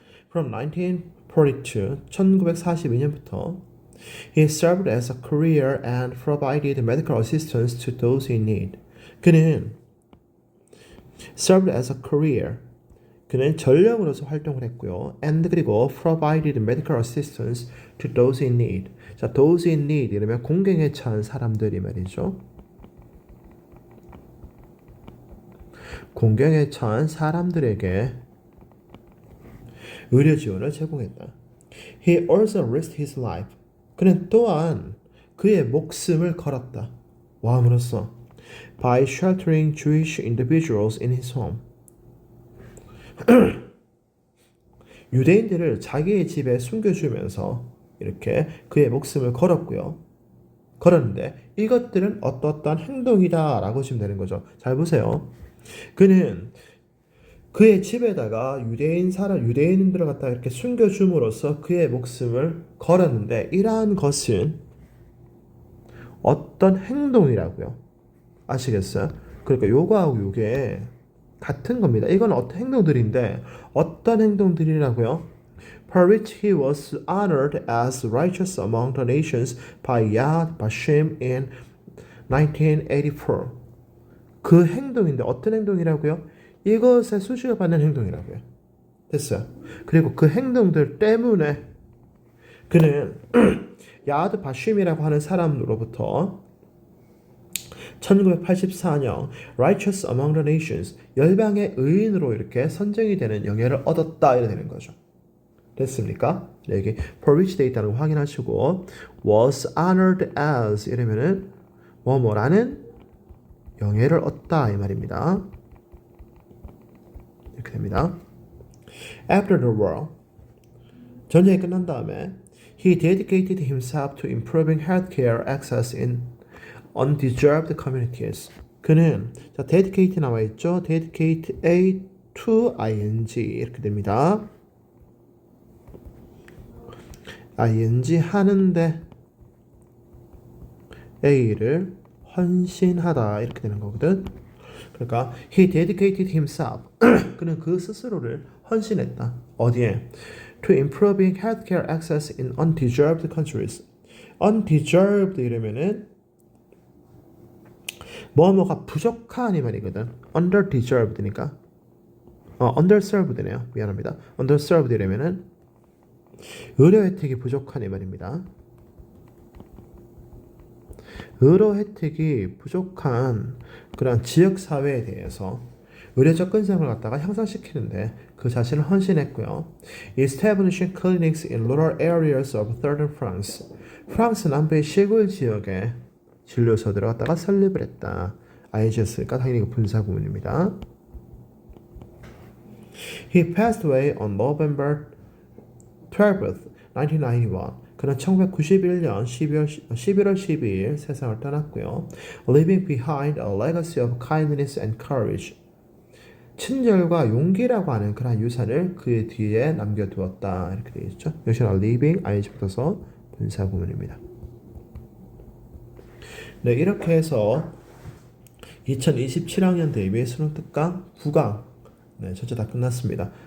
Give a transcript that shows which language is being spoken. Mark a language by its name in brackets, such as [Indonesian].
[English] From 1942, [Korean] 1942년부터 [English] he served as a courier and provided medical assistance to those in need. [Korean] 그는 [English] served as a courier. [Korean] 그는 전령으로서 활동을 했고요. [English] and [Korean] 그리고 [English] provided medical assistance to those in need. [Korean] 자, [English] those in need [Korean] 이러면 공경에 처한 사람들이 말이죠. 공경에 처한 사람들에게 의료 지원을 제공했다. [English] He also risked his life. [Korean] 그는 또한 그의 목숨을 걸었다. 와함으로써 [English] by sheltering Jewish individuals in his home. [Korean] 유대인들을 자기의 집에 숨겨주면서 이렇게 그의 목숨을 걸었고요. 걸었는데 이것들은 어떠한 행동이다 라고 지금 되는 거죠. 잘 보세요. 그는 그의 집에다가 유대인들을 갖다 이렇게 숨겨줌으로써 그의 목숨을 걸었는데 이러한 것은 어떤 행동이라고요. 아시겠어요? 그러니까 요거하고 요게 같은 겁니다. 이건 어떤 행동들인데 어떤 행동들이라고요? [English] for which he was honored as righteous among the nations by Yad Vashem in 1984. [Korean] 그 행동인데 어떤 행동이라고요? 이것에 수식을 받는 행동이라고요. 됐어요. 그리고 그 행동들 때문에 그는 야드 바쉼이라고 하는 사람으로부터 1984년 [English] Righteous Among the Nations [Korean] 열방의 의인으로 이렇게 선정이 되는 영예를 얻었다 이래 되는 거죠. 됐습니까? 네, 여기 [English] for which [Korean] 돼 있다는 거 확인하시고 [English] was honored as [Korean] 이러면은 뭐뭐라는 영예를 얻다 이 말입니다. 이렇게 됩니다. [English] After the war [Korean] 전쟁이 끝난 다음에 [English] he dedicated himself to improving healthcare access in undeserved communities. [Korean] 그는 자 dedicate 나와 있죠. [English] dedicate A to ing [Korean] 이렇게 됩니다. ing 하는데 A를 헌신하다 이렇게 되는 거거든. 그러니까 [English] he dedicated himself [Korean] 그는 그 스스로를 헌신했다. 어디에? [English] To improving healthcare access in undeserved countries. [Korean] undeserved 이러면은 뭐뭐가 부족한 이 말이거든. underdeserved니까. underserved네요. 미안합니다. underserved 이러면은 의료 혜택이 부족한 이 말입니다. 의료 혜택이 부족한 그런 지역 사회에 대해서 의료 접근성을 갖다가 향상시키는데 그 자신을 헌신했고요. [English] Establishing clinics in rural areas of southern France. [Korean] 프랑스 남부의 시골 지역에 진료소들을 갖다가 설립을 했다. ing였으니까 당연히 분사 구문입니다. [English] He passed away on November 12th, 1991. [Korean] 그는 1991년 11월 12일 세상을 떠났고요. [English] Leaving behind a legacy of kindness and courage. [Korean] 친절과 용기라고 하는 그런 유산을 그 뒤에 남겨두었다. 이렇게 되어 있죠. 역시나 leaving, ing 붙어서 분사 구문입니다. 네, 이렇게 해서 2027학년 대비 수능 특강 9강 네, 전체 다 끝났습니다.